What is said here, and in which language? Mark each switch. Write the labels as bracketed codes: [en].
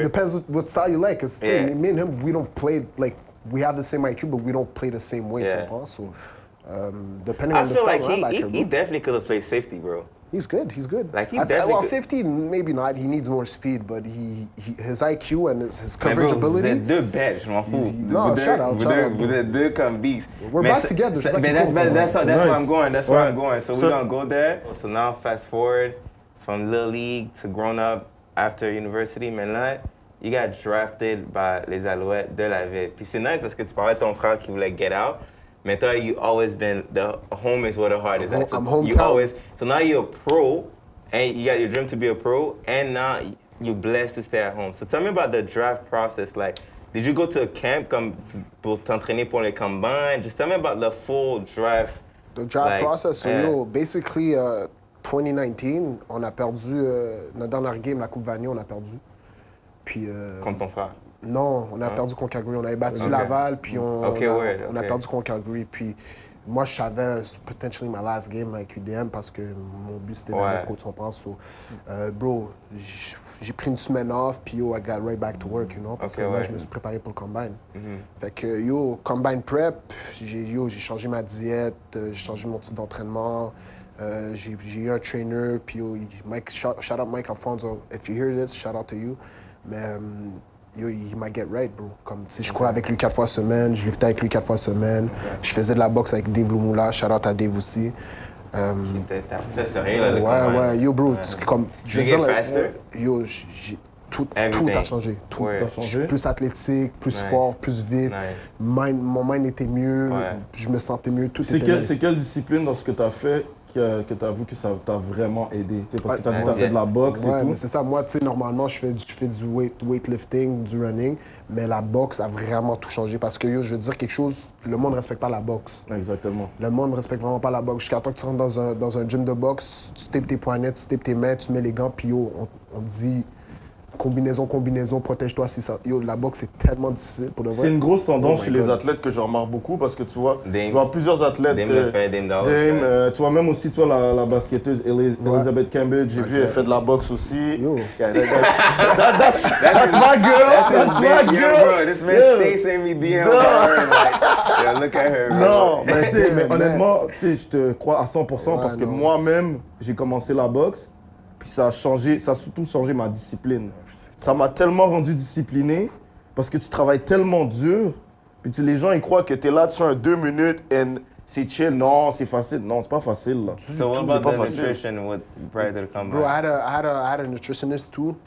[en] It depends what style you like. Because me and him, we don't play, like, we have the same IQ, but we don't play the same way, so depending on the style, I feel like he definitely could have played safety, bro. He's good. Like, well, safety, maybe not. He needs more speed, but his IQ and his coverage ability. [fr] Vous êtes deux bêtes, je m'en fous. [en] No, shout out. [fr] Vous êtes deux comme beasts. [en] We're back together. That's where I'm going. That's where I'm going. So we're going to go there. So now fast forward from Little League to grown up after university. Maintenant, you got drafted by les Alouettes de la ville. [fr] Puis c'est nice parce que tu parlais de ton frère qui voulait [en] get out. [fr] Mais toi, [en] you always been, the home is where the heart is at. I'm hometown. So now you're a pro, and you got your dream to be a pro, and now you're blessed to stay at home. So tell me about the draft process. Like, did you go to a camp [fr] pour t'entraîner pour les combines? [en] Just tell me about the full draft. The draft process. [fr] So, basically, 2019, on a perdu, notre dernière game, la Coupe Vanier, on a perdu. Puis... Contre ton frère? Non, on a perdu contre Calgary. On avait battu Laval, puis on a perdu contre Calgary. Puis moi, je savais, [en] potentially my last game [fr] avec UDM parce que mon but, c'était d'aller pro, tu comprends? So, bro, j'ai pris une semaine off, puis yo, [en] I got right back to work, you know? [fr] Parce que là, je me suis préparé pour le combine. Fait que, yo, combine prep, j'ai changé ma diète, j'ai changé mon type d'entraînement. J'ai eu un trainer, puis yo, Mike, shout out Mike Alfonso. [en] If you hear this, shout out to you. Mais... yo, he might get right, bro. [fr] Comme, tu sais, je courais avec lui 4 fois semaine, je liftais avec lui 4 fois semaine. Je faisais de la boxe avec Dave Lumula, shout out à Dave aussi. T'as pris ça sérieux, là, ouais, yo, bro, comme, je veux dire, yo, tout a changé. Tout a changé. Plus athlétique, plus fort, plus vite. Mon mind était mieux, je me sentais mieux, tout était mieux. C'est quelle discipline dans ce que t'as fait que tu as vu que ça t'a vraiment aidé? Parce que tu as fait de la boxe et tout. Mais c'est ça. Moi, tu sais, normalement, je fais du weightlifting, du running, mais la boxe a vraiment tout changé parce que, yo, je veux dire quelque chose, le monde ne respecte pas la boxe. Exactement. Le monde ne respecte vraiment pas la boxe. Jusqu'à temps que tu rentres dans un gym de boxe, tu tapes tes poignets, tu tapes tes mains, tu mets les gants, puis yo, on te dit... combinaison, protège-toi si ça. Yo, la boxe, c'est tellement difficile pour de vrai. C'est une grosse tendance chez les athlètes que je remarque beaucoup parce que tu vois, je vois plusieurs athlètes. Dame, tu vois, même aussi, tu vois, la basketteuse Elizabeth Cambridge, j'ai vu, elle fait de la boxe aussi. Yo. [en] That's my girl! That's my girl! Bro, this man stay sending me DM on her, like, yo, look at her, bro. [fr] Non, mais honnêtement, je te crois à 100% parce que moi-même, j'ai commencé la boxe. Puis ça a surtout changé ma discipline. Ça m'a tellement rendu discipliné parce que tu travailles tellement dur. Puis les gens, ils croient que tu es là, tu fais un 2 minutes et c'est chill. Non, c'est facile. Non, c'est pas facile. Là. [en] So what about the nutrition prior to the comeback? Bro, I had a nutritionist too.